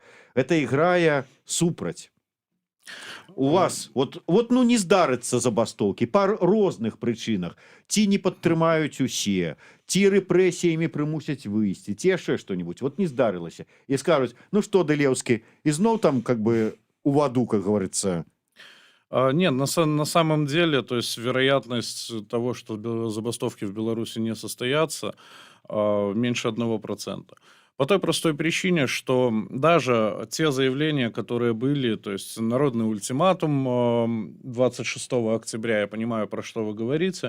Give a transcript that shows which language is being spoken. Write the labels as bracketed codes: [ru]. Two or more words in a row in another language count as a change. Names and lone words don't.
[be] Гэта іграе супраць. У вас вот ну не здарыцца забастоўкі па розных прычынах. Ці не падтрымаюць усе, ці рэпрэсіямі прымусяць выйсці, ці яшчэ што-нибудь. Вот не здарылася. І скажуць, ну што, Дылеўскі, ізноў там [ru] как бы [be] у ваду, [ru] как говорится. Нет, на самом деле, то есть вероятность того, что забастовки в Беларуси не состоятся, меньше 1%. По той простой причине, что даже те заявления, которые были, то есть народный ультиматум 26 октября, я понимаю, про что вы говорите,